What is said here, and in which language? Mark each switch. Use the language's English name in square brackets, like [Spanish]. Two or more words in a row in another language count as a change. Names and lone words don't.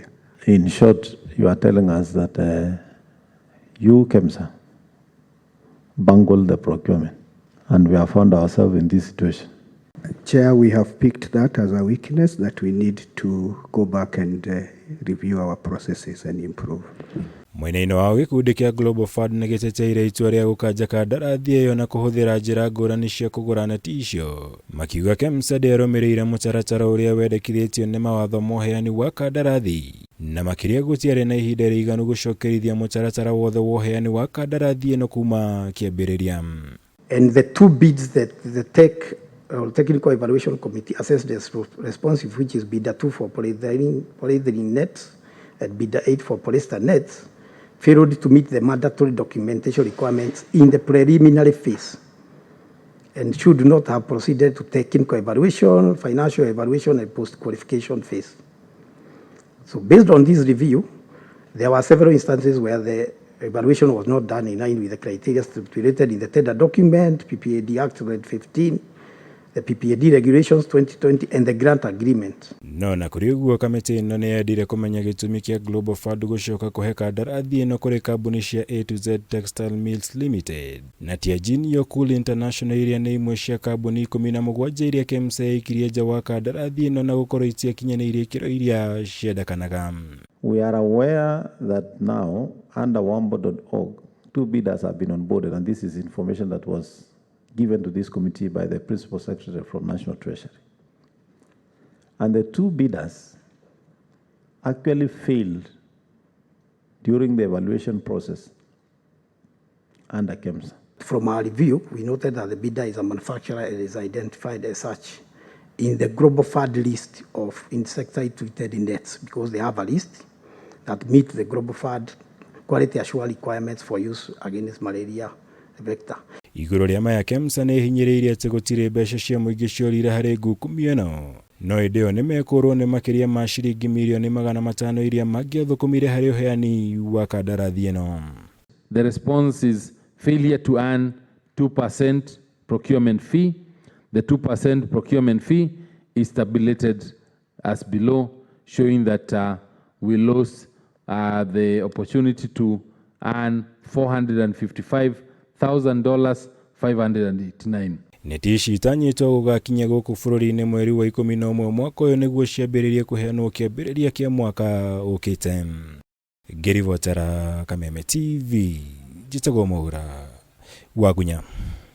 [English] In short, you are telling us that you, KEMSA, bungled the procurement, and we have found ourselves in this situation. Chair, we have picked that as a weakness that we need to go back and review our processes and improve. [Kikuyu] Mwena-inĩ wa gikundi kia Global Fund nĩ gĩteteire itua rĩa gũkanja kandarathi ĩyo na kũhũthĩra njĩra ngũrani cia kũgũra neti icio. Makiuga KEMSA ndĩarũmĩrĩire mũtaratara ũrĩa wendekithĩtio nĩ mawatho ma ũheani wa kandarathi na makĩria gũtiarĩ na ihinda rĩiganu gũcokerithia mũtaratara wothe wa ũheani wa kandarathi ĩno kuma kĩambĩrĩria. [English] And the two bids that the Technical Evaluation Committee assessed as responsive, which is bidder 2 for polyethylene nets and bidder 8 for polyester nets, failed to meet the mandatory documentation requirements in the preliminary phase and should not have proceeded to technical evaluation, financial evaluation, and post-qualification phase. So based on this review, there were several instances where the evaluation was not done in line with the criteria stipulated in the tender document, PPAD Act 2015, the PPAD Regulations 2020, and the grant agreement. [Kikuyu] No na kuri uguo kamiti ino ni yendire kumenya gitumi kia Global Fund gucoka kuhe kandarathi ino kuri kambuni cia A to Z Textile Mills Limited na Tianjin Cool International iria ni imwe cia kambuni 17 iria KEMSA ikirie nja wa kandarathi ino na gukorwo itiakinyanĩirie ikĩro iria ciendekanaga. [English] We are aware that now under wambo.org 2 bidders have been onboarded, and this is information that was given to this committee by the Principal Secretary from National Treasury. And the 2 bidders actually failed during the evaluation process under KEMSA. From our review, we noted that the bidder is a manufacturer and is identified as such in the Global Fund list of insecticide-treated nets because they have a list that meet the Global Fund quality assurance requirements for use against malaria vector. [Kikuyu] Iguru ria maya KEMSA nĩ hinyĩrĩirie atĩ gũtirĩ mbeca cia mũingĩ ciorire harĩ ngukumio ĩno. No ĩndĩ ĩyo nĩ mekorwo nĩ makĩria ma ciringi mirioni 500 iria mangĩathũkũmire harĩ ũheani wa kandarathi ĩno. [English] The response is failure to earn 2% procurement fee. The 2% procurement fee is tabulated as below, showing that we lost the opportunity to earn $455,589. [Kikuyu] Neti ici itanyĩtwo gũgakinya gũkũ bũrũri-inĩ mweri wa 11 mwaka ũyũ nĩguo ciambĩrĩrie kũheanwo kĩambĩrĩria kĩa mwaka ũkĩte. Ngĩribotera Kameme TV, njĩtagwo Mwaura wa Gunya.